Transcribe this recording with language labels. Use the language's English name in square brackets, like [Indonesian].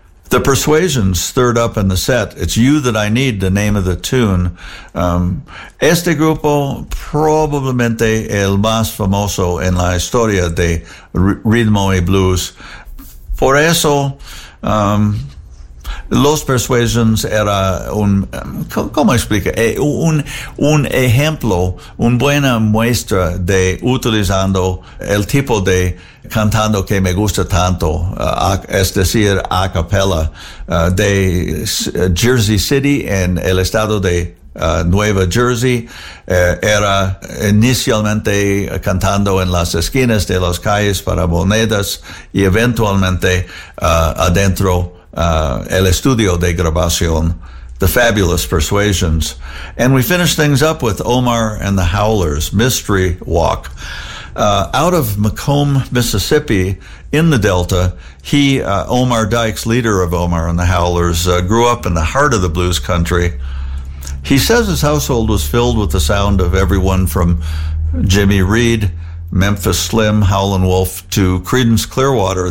[English] The Persuasions, third up in the set, It's You That I Need, the name of the tune. [Spanish] Este grupo, probablemente el más famoso en la historia de ritmo y blues. Por eso, Los Persuasions era un, ¿cómo explica? Un ejemplo, una buena muestra de utilizando el tipo de cantando que me gusta tanto, es decir, a capella, de Jersey City en el estado de Nueva Jersey. Era inicialmente cantando en las esquinas de las calles para monedas y eventualmente adentro el estudio de grabación, The Fabulous Persuasions. [English] And we finish things up with Omar and the Howlers, Mystery Walk. Out of Macomb, Mississippi, in the Delta, Omar Dykes, leader of Omar and the Howlers, grew up in the heart of the blues country. He says his household was filled with the sound of everyone from Jimmy Reed, Memphis Slim, Howlin' Wolf, to Creedence Clearwater.